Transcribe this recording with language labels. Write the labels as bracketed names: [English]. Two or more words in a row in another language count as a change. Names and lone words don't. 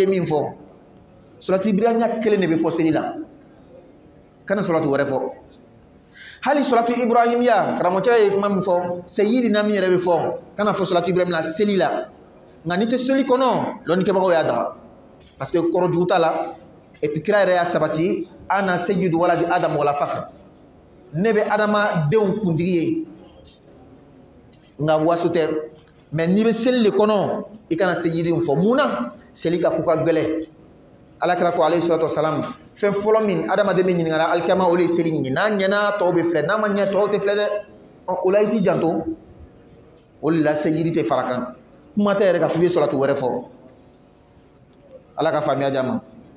[Bambara] min fɔ sɔlatu ibrahimiya kelen de bɛ fɔ seli la kana sɔlatu wɛrɛ fɔ hali sɔlatu ibrahimiya karamɔgɔcɛ ye kuma min fɔ seyidina min yɛrɛ bɛ fɔ kana fɔ sɔlatu ibrahimiya seli la nka ni tɛ seli kɔnɔ lɔnnikɛbagaw y'a daga [French] parce que [Bambara] kɔrɔ jugu t'a la [French] et puis [Bambara] kira yɛrɛ y'a sabati [Arabic] أنا سيد ولد آدم ولا فخر [Bambara] ne bɛ adamadenw kuntigi ye nka waso tɛ mais n'i bɛ seli de kɔnɔ i kana seyyidenw fɔ mun na seli ka ko ka gɛlɛ alakira ko [Arabic] عليه الصلاة والسلام [Bambara] fɛn fɔlɔ min adamaden bɛ ɲininkara alikiyama o de ye seli ye n'a ɲɛna tɔw bɛ filɛ n'a ma ɲɛ tɔw tɛ filɛ dɛ o la i t'i janto o de la seyyidi tɛ fara kan kuma tɛ yɛrɛ ka f'i bɛ sɔlatu wɛrɛ fɔ ala ka faamuya di a ma